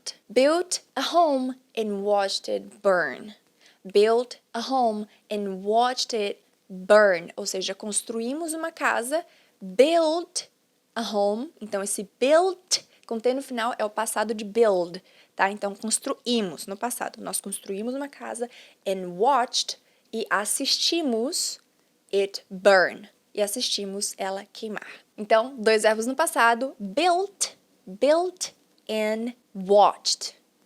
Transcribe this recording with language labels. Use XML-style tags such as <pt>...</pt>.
<en>Built a home and watched it burn. Built a home and watched it burn.</en> <pt>Ou seja, construímos uma casa,</pt> <en>built a home,</en> <pt>então esse built com T no final é o passado de build, tá? Então, construímos no passado. Nós construímos uma casa</pt> <en>and watched</en> <pt>e assistimos</pt> <en>it burn.</en> <pt>E assistimos ela queimar. Então, 2 verbos no passado,</pt> <en>built and watched.</en>